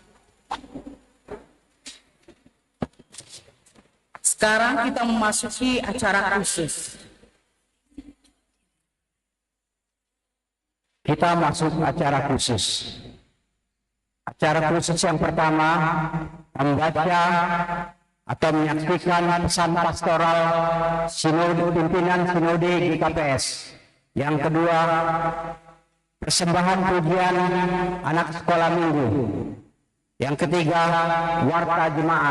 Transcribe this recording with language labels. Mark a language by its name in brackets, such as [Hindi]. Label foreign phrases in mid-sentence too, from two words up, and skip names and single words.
[Indonesian] Sekarang kita memasuki acara khusus. Kita masuk acara khusus. Acara khusus yang pertama membaca atau menyaksikan pesan pastoral sinode pimpinan sinode GKPS. Yang kedua persembahan pujian anak sekolah minggu. Yang ketiga, warta jemaat.